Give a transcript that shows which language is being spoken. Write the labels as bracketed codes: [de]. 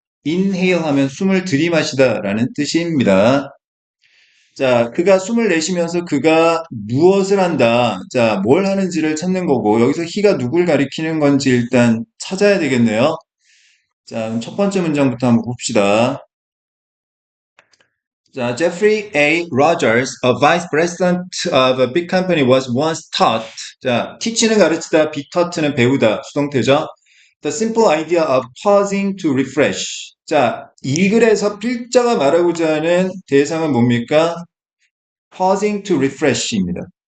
[ko] inhale 하면 숨을 들이마시다라는 뜻입니다. 자, 그가 숨을 내쉬면서 그가 무엇을 한다. 자, 뭘 하는지를 찾는 거고, 여기서 he가 누굴 가리키는 건지 일단 찾아야 되겠네요. 자, 그럼 첫 번째 문장부터 한번 봅시다. 자, Jeffrey A. [en] Rogers, a vice president of a big company, was once taught. [ko] 자, teach는 가르치다, be taught는 배우다, 수동태죠. [en] The simple idea of pausing to refresh. [ko] 자, 이 글에서 필자가 말하고자 하는 대상은 뭡니까? [en] pausing to refresh입니다.